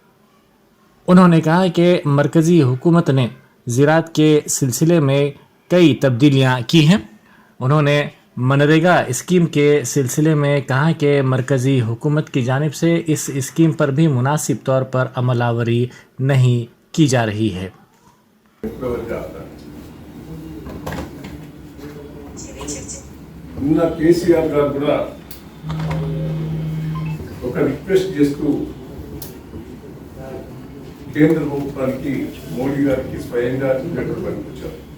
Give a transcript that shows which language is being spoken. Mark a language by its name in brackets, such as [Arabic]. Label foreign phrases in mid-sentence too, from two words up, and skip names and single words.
[Urdu] انہوں نے کہا کہ مرکزی حکومت نے زراعت کے سلسلے میں کئی تبدیلیاں کی ہیں. انہوں نے منریگا اسکیم کے سلسلے میں کہا کہ مرکزی حکومت کی جانب سے اس اسکیم پر بھی مناسب طور پر عمل آوری نہیں کی جا رہی ہے. [Telugu] నిన్న కేసీఆర్ గారు కూడా ఒక రిక్వెస్ట్ చేస్తూ కేంద్ర ప్రభుత్వానికి మోడీ గారికి స్వయంగా లెటర్ పంపించారు.